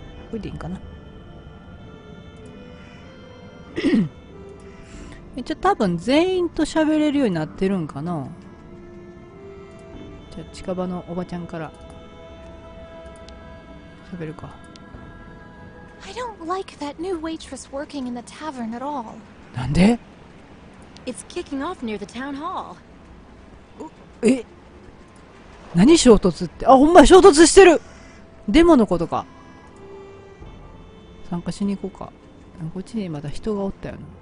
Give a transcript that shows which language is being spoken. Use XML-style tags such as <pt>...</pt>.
<ja>これでいいんかな。一応多分全員と喋れるようになってるんかな。じゃあ近場のおばちゃんから喋るか。</ja> <en>I don't like that new waitress working in the tavern at all.</en> <ja>なんで？</ja> <en>It's kicking off near the town hall.</en> <ja>え？何衝突って？あ、ほんま衝突してる！デモのことか。参加しに行こうか。こっちにまだ人がおったよな。</ja>